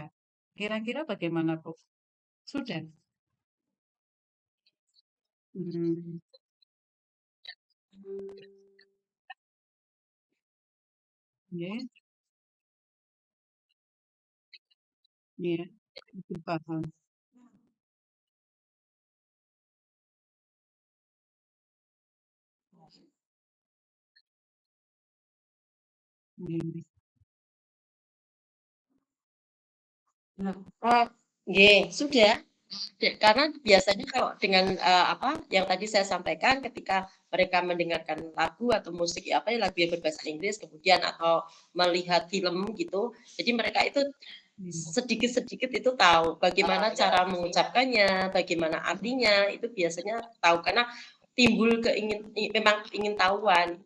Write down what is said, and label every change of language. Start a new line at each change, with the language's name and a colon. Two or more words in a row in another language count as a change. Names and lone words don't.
Indonesian: Kira-kira bagaimana, Bu? Sudah? Mmm, nggih, iya, lebih paham. Nggih. Nah, nggih, sudah. Karena biasanya kalau dengan, yang tadi saya sampaikan ketika mereka mendengarkan lagu atau musik, apa ya, lagu yang berbahasa Inggris kemudian atau melihat film gitu, jadi mereka itu Iya. sedikit-sedikit itu tahu bagaimana cara mengucapkannya, bagaimana artinya, itu biasanya tahu karena timbul memang keingintahuan itu,